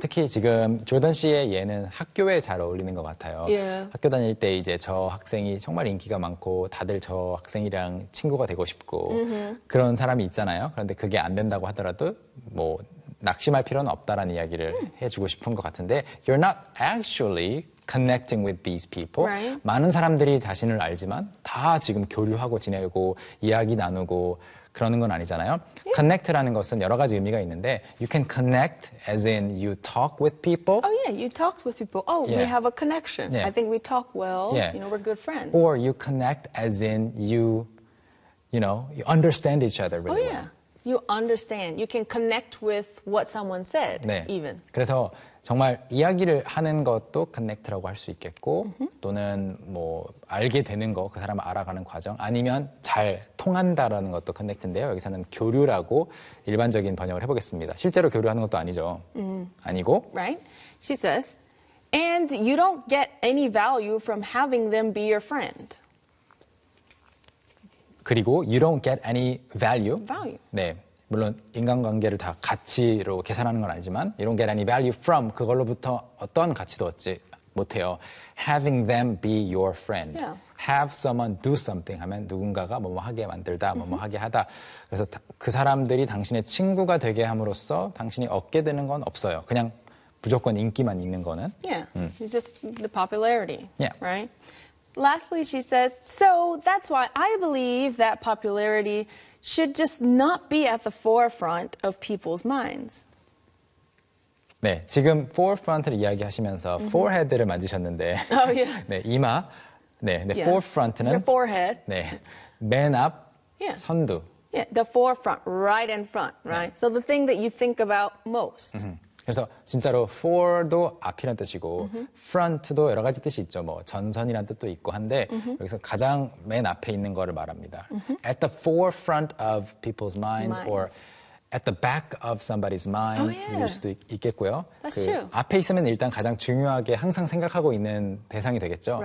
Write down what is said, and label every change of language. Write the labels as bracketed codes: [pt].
[ko] 특히 지금 조던 씨의 예는 학교에 잘 어울리는 것 같아요. [en] Yeah. [ko] 학교 다닐 때 이제 저 학생이 정말 인기가 많고 다들 저 학생이랑 친구가 되고 싶고 mm-hmm. 그런 사람이 있잖아요. 그런데 그게 안 된다고 하더라도 뭐 낙심할 필요는 없다라는 이야기를 mm. 해주고 싶은 것 같은데 [en] You're not actually connecting with these people. Right. [ko] 많은 사람들이 자신을 알지만 다 지금 교류하고 지내고 이야기 나누고 그러는 건 아니잖아요. [en] Yeah. [ko] Connect라는 것은 여러 가지 의미가 있는데 [en] You can connect as in you talk with people. Oh yeah, you talk with people. Oh, yeah. we have a connection. Yeah. I think we talk well. Yeah. You know, we're good friends. Or you connect as in you understand each other really oh, yeah. well. You understand. You can connect with what someone said [ko] 네. [en] even. [ko] 그래서 정말 이야기를 하는 것도 커넥트라고 할 수 있겠고 mm-hmm. 또는 뭐 알게 되는 거, 그 사람을 알아가는 과정 아니면 잘 통한다라는 것도 커넥트인데요. 여기서는 교류라고 일반적인 번역을 해보겠습니다. 실제로 교류하는 것도 아니죠. Mm. 아니고 [en] Right. She says, and you don't get any value from having them be your friend. [ko] 그리고 [en] you don't get any value. Value. [ko] 네. 물론 인간관계를 다 가치로 계산하는 건 아니지만 [en] you don't get any value from [ko] 그걸로부터 어떤 가치도 얻지 못해요. [en] Having them be your friend. Yeah. [ko] Have someone do something 하면 누군가가 뭐뭐 하게 만들다, 뭐뭐 하게 하다. 그래서 그 사람들이 당신의 친구가 되게 함으로써 당신이 얻게 되는 건 없어요. 그냥 무조건 인기만 있는 거는. [en] Yeah, it's just the popularity, yeah. right? Lastly, she says, so that's why I believe that popularity should just not be at the forefront of people's minds. [ko] 네, 지금 forefront를 이야기하시면서 mm-hmm. forehead를 만지셨는데 [en] oh, yeah. [ko] 네, 이마, 네, 네 yeah. forefront는 [en] It's your forehead. [ko] 네, 맨 앞, [en] yeah. [ko] 선두. [en] Yeah, the forefront, right in front, right? 네. So the thing that you think about most. Mm-hmm. [ko] 그래서 진짜로 for도 앞이란 뜻이고 mm-hmm. front도 여러 가지 뜻이 있죠. 뭐 전선이란 뜻도 있고 한데 mm-hmm. 여기서 가장 맨 앞에 있는 거를 말합니다. Mm-hmm. [en] At the forefront of people's minds or at the back of somebody's mind 일 oh, yeah. [ko] 수도 있겠고요. [en] That's 그 true. [ko] 앞에 있으면 일단 가장 중요하게 항상 생각하고 있는 대상이 되겠죠.